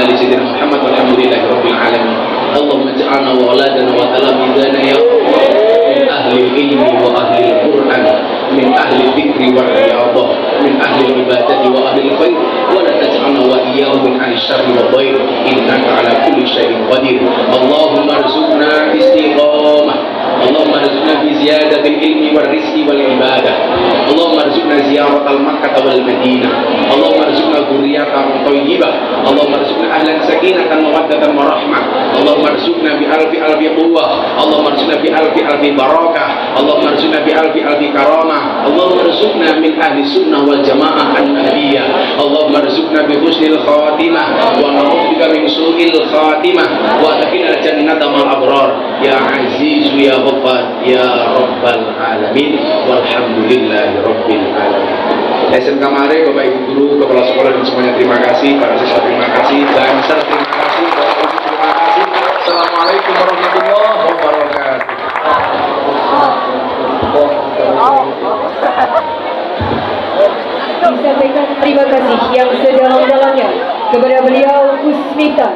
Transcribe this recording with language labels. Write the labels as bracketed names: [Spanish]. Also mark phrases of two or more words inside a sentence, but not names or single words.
[Arabic] سيدنا محمد والحمد لله رب العالمين. اللهم اجعلنا وأولادنا وتلامذتنا يا الله من أهل العلم وأهل القرآن، من أهل الذكر والرياضة، من أهل العبادة وأهل الخير، ولا تجعلنا وإياهم من أهل الشر والضير، إنك على كل شيء قدير. اللهم ارزقنا الاستقامة، اللهم ارزقنا بزيادة العلم والرزق والعبادة، اللهم ارزقنا زيارة مكة والمدينة، اللهم ارزقنا ذرية طيبة, اللهم ارزقنا أهلا سكينة ومودة ورحمة، اللهم ارزقنا بألف قوة، اللهم ارزقنا بألف بركة، اللهم ارزقنا بألف كرامة، اللهم ارزقنا من أهل السنة والجماعة النبوية، اللهم ارزقنا بحسن الخاتمة ونعوذ بك من سوء الخاتمة وأدخلنا جنة الأبرار يا عزيز يا غفار يا رب العالمين والحمد لله رب العالمين. [Indonesian] SMK Mare, Bapak Ibu Guru, Kepala Sekolah dan semuanya terima kasih, para siswa terima kasih, Banser terima kasih, Bapak Ibu terima kasih. [Arabic] السلام عليكم ورحمة الله وبركاته. [Indonesian] Disampaikan terima kasih yang sedalam-dalamnya kepada beliau Gus Miftah.